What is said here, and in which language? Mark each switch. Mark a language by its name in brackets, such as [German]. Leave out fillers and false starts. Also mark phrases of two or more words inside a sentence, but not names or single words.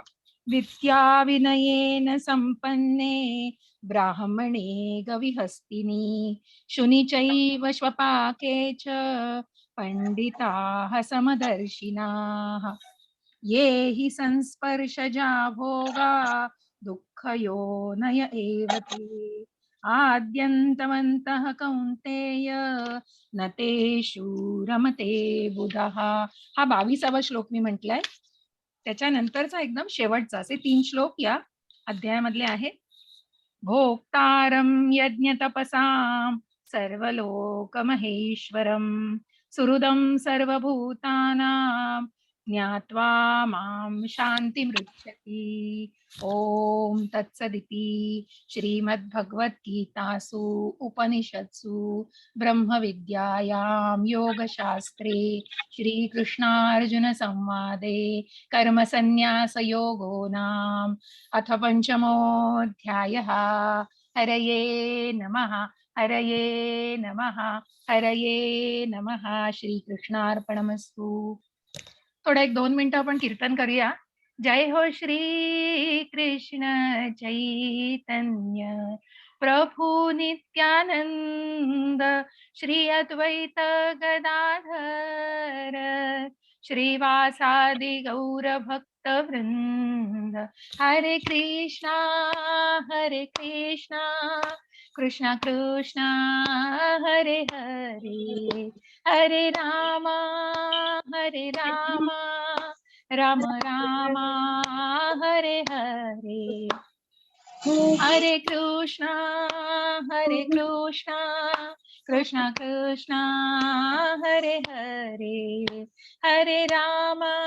[Sanskrit] विद्या विनयेन संपन्ने ब्राह्मणे गविहस्तिनी शुनिचैव स्वपाके च पंडिताः समदर्शिनाः ये हि संस्पर्शजा भोगा दुःखयोनय एव ते आद्यन्तवन्तः कौन्तेय न तेषु रमते बुधः. [Marathi] हा 22वा श्लोक मी म्हटलाय. त्याच्यानंतरचा एकदम शेवटचा असे 3 श्लोक या अध्यायामधले आहेत. [Sanskrit] भोक्तारं यज्ञतपसां सर्वलोकमहेश्वरं सुहृदं सर्वभूतानां ज्ञात्वा मां शान्तिमृच्छति. ओम तत्सदिति श्रीमद्भगवद्गीतासु उपनिषत्सु ब्रह्मविद्यायां योगशास्त्रे श्रीकृष्णार्जुन संवादे कर्मसन्न्यासयोगो नाम अथ पंचमोऽध्यायः. हरये नमः हरये नमः हरये नमः. श्रीकृष्णार्पणमस्तु. [Marathi] थोडा 1-2 मिनिटं आपण कीर्तन करूया. [Sanskrit] जय हो श्री कृष्ण चैतन्य प्रभु नित्यानंद श्री अद्वैत गदाधर श्रीवासादि गौर भक्त वृंद. हरे कृष्णा कृष्णा कृष्णा हरे हरे हरे रामा राम राम हरे हरे हरे कृष्णा कृष्णा कृष्णा हरे हरे हरे राम